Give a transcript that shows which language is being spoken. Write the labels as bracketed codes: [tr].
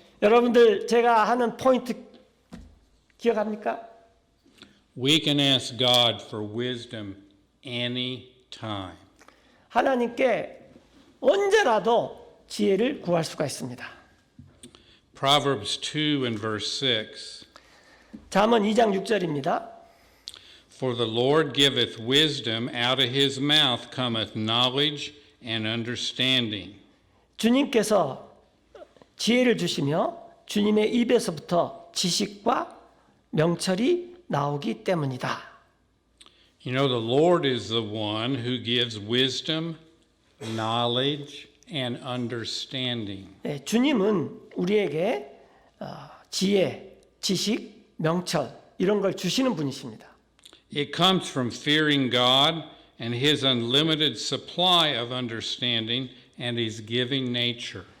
[ko] 여러분들 제가 하는 포인트 기억합니까? [en] We can ask God for wisdom anytime. [ko] 하나님께 언제라도 지혜를 구할 수가 있습니다. [en] Proverbs 2 and verse 6. [ko] 잠언 2장 6절입니다. [en] For the Lord giveth wisdom, out of his mouth cometh knowledge and understanding. [ko] 주님께서 지혜를 주시며 주님의 입에서부터 지식과 명철이 나오기 때문이다. [en] You know, the Lord is the one who gives wisdom, knowledge, and understanding. [ko] 네, 주님은 우리에게 지혜, 지식, 명철 이런 걸 주시는 분이십니다. [en] It comes from fearing God and his unlimited supply of understanding and his giving nature.